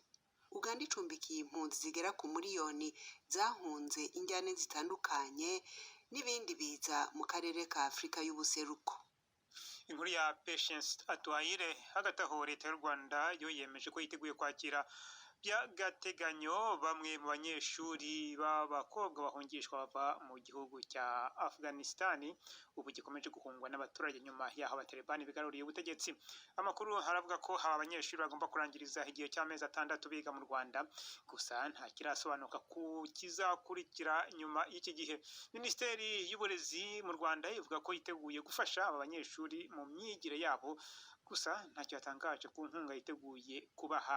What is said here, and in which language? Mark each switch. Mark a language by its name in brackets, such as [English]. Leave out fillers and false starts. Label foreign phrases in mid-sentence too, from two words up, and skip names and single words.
[Kinyarwanda] Uganda icumbikiye impunzi zigera ku miliyoni zahunze injyane zitandukanye n'ibindi biza mu karere ka Afrika y'ubuseruko. Inkuru ya Patience Atwayire. Hagati aho leta y'u Rwanda yo yemeje ko yiteguye kwakira by'agateganyo bamwe mu banyeshuri b'abakobwa bahungishwa bava mu gihugu cya Afghanistan ubu gikomeje guhungwa n'abaturage nyuma y'aho abatalibani bigaruriye ubutegetsi. Amakuru haravuga ko aba banyeshuri bagomba kurangiriza igihe cy'amezi 6 biga mu Rwanda, gusa nta kirasobanuka ku kizakurikira nyuma y'iki gihe. Minisiteri y'Uburezi mu Rwanda ivuga ko yiteguye gufasha aba banyeshuri mu myigire yabo, gusa ntacyo yatangaje ku nkunga yiteguye kubaha.